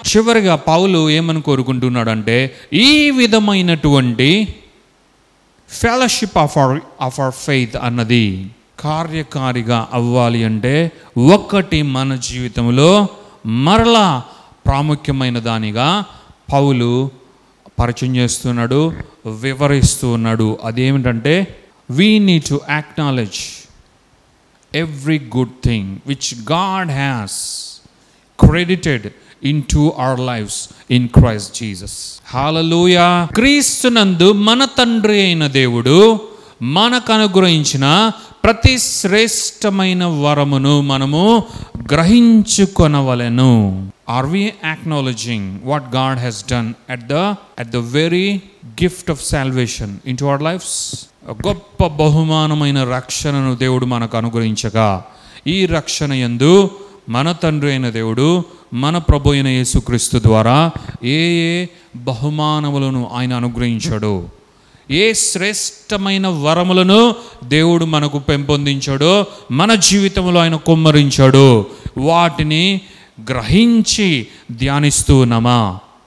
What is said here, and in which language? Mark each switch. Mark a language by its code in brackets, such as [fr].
[te] చివరిగా పౌలు ఏమని కోరుకుంటున్నాడు అంటే ఈ విధమైనటువంటి [en] fellowship of our faith [te] అన్నది కార్యకారిగా అవ్వాలి అంటే ఒకటి మన జీవితంలో మరలా ప్రాముఖ్యమైన దానిగా పౌలు పరిచయం చేస్తున్నాడు, వివరిస్తూ ఉన్నాడు. అదేమిటంటే [en] we need to acknowledge every good thing which God has credited into our lives in Christ Jesus. Hallelujah. [te] క్రీస్తునందు మన తండ్రి అయిన దేవుడు మనకు అనుగ్రహించిన ప్రతి శ్రేష్టమైన వరమును మనము గ్రహించుకొనవలెను. [en] Are we acknowledging what God has done at the very gift of salvation into our lives? [te] గొప్ప బహుమానమైన రక్షణను దేవుడు మనకు అనుగ్రహించగా, ఈ రక్షణ యందు మన తండ్రి అయిన దేవుడు మన ప్రభు అయిన యేసుక్రీస్తు ద్వారా ఏ బహుమానములను ఆయన అనుగ్రహించాడు, ఏ శ్రేష్టమైన వరములను దేవుడు మనకు పెంపొందించాడో, మన జీవితంలో ఆయన కుమ్మరించాడు, వాటిని గ్రహించి ధ్యానిస్తూ ఉన్నామా?